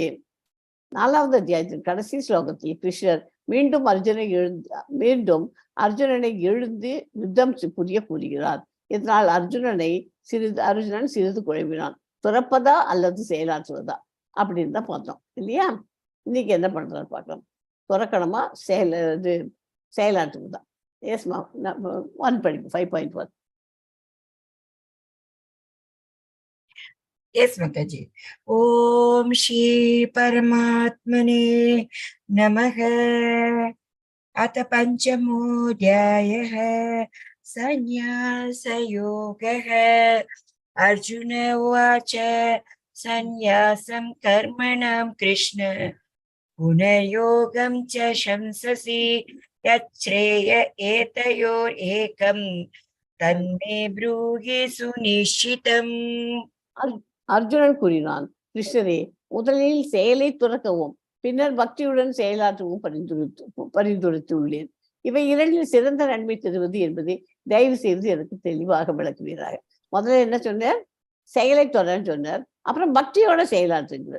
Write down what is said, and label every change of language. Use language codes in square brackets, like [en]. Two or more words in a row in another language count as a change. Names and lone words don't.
[ta] 4வது அத்தியாயத்தின் கடைசி ஸ்லோகத்தில் கிருஷ்ணர் மீண்டும் அர்ஜுனனை எழுந்து யுத்தம் புரிய கூறுகிறார். இதனால் அர்ஜுனன் சிறிது குழம்பினான். துறப்பதா அல்லது செயலாற்றுவதா அப்படின்னு தான் பார்த்தோம் இல்லையா? இன்னைக்கு என்ன பண்றாரு பார்க்கலாம். துறக்கணுமா செயலாற்றுவதா? எஸ்மா 1 படிப்பு 5.1. [en] Yes, Mataji. [sa] ॐ श्री परमात्मने नमः. अथ पञ्चमोऽध्यायः संन्यास योगः. अर्जुन उवाच संन्यासं कर्मणां कृष्ण पुनर्योगं च शंससि यच्छ्रेय एतयोर् एकं तन्मे ब्रूहि सुनिश्चितम्. [ta] அர்ஜுனன் கூறினான், கிருஷ்ணரே, முதலில் செயலை துறக்கவும் பின்னர் பக்தியுடன் செயலாற்றவும் பரிந்துரைத்துள்ளேன். இவை 2இல் சிறந்த நன்மை தருவது என்பதை தயவு செய்து எனக்கு தெளிவாக விளக்குவீராக. முதல்ல என்ன சொன்னார்? செயலை தொடர்ன்னு சொன்னார். அப்புறம் பக்தியோட செயலாற்றுங்கிறார்.